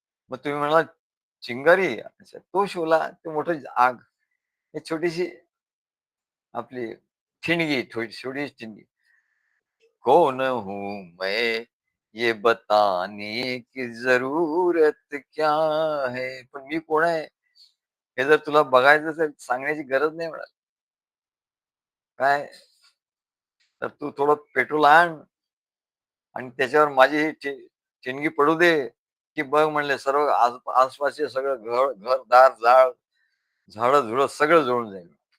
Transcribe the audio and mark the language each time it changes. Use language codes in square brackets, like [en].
[mr] मग तुम्ही म्हणालात, चिंगारी? [hi] अच्छा, तो शोला, [mr] ते मोठं आग. ही छोटीशी आपली ठिणगी, छोटीशी ठिणगी. [hi] कौन हूँ मैं ये बताने की जरूरत क्या है? [mr] पण मी कोण आहे? हे जर तुला बघायचं असेल, सांगण्याची गरज नाही म्हणाले. काय? तर तू थोडं पेट्रोल आण आणि त्याच्यावर माझी ही ठिणगी पडू दे, की बघ म्हणले सर्व आसपासचे सगळं घर-दार, झाडं-झुडं सगळं जळून जाईल.